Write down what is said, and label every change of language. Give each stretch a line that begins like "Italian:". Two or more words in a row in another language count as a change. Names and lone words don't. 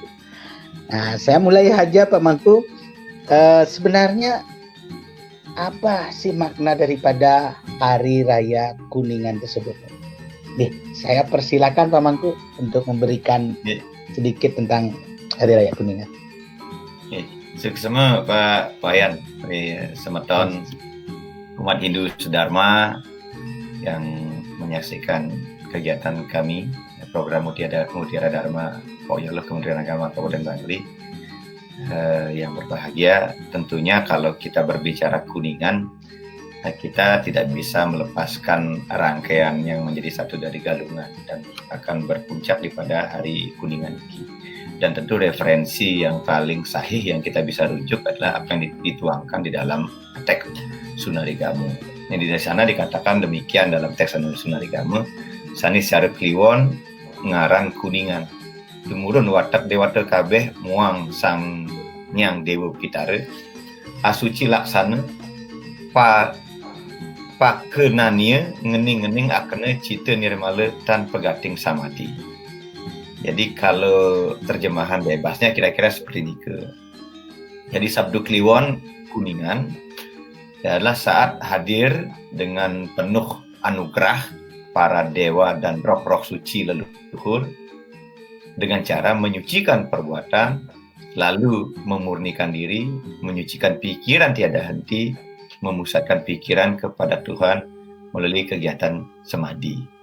Indonesian: Nah, saya mulai aja Pak Mangku. Sebenarnya apa sih makna daripada Hari Raya Kuningan tersebut? Nih, saya persilakan Pak Mangku untuk memberikan sedikit tentang Hari Raya Kuningan. Semua Pak Wayan, semeton umat Hindu Sedharma yang menyaksikan kegiatan kami, program Mutiara Dharma Poyolo Kementerian Agama Kabupaten Bangli. Yang berbahagia, tentunya kalau kita berbicara Kuningan, kita tidak bisa melepaskan rangkaian yang menjadi satu dari galungan dan akan berpuncak di pada Hari Kuningan ini. Dan tentu referensi yang paling sahih yang kita bisa rujuk adalah apa yang dituangkan di dalam teks Sunarigamu. Yang di sana dikatakan demikian dalam teks Sunarigamu,
Kawi: sani syarep kliwon ngaran Kuningan. Tumurun watak dewata kabeh muang sang nyang dewa pitare asuci laksana pakenania ngening-ngening akene cita nirmala tan pegating samadhi.
Indonesian: Jadi kalau terjemahan bebasnya kira-kira seperti ini ke. Jadi sabdu kliwon Kuningan adalah saat hadir dengan penuh anugerah para dewa dan roh-roh suci leluhur dengan cara menyucikan perbuatan, lalu memurnikan diri, menyucikan pikiran tiada henti, memusatkan pikiran kepada Tuhan melalui kegiatan samadhi.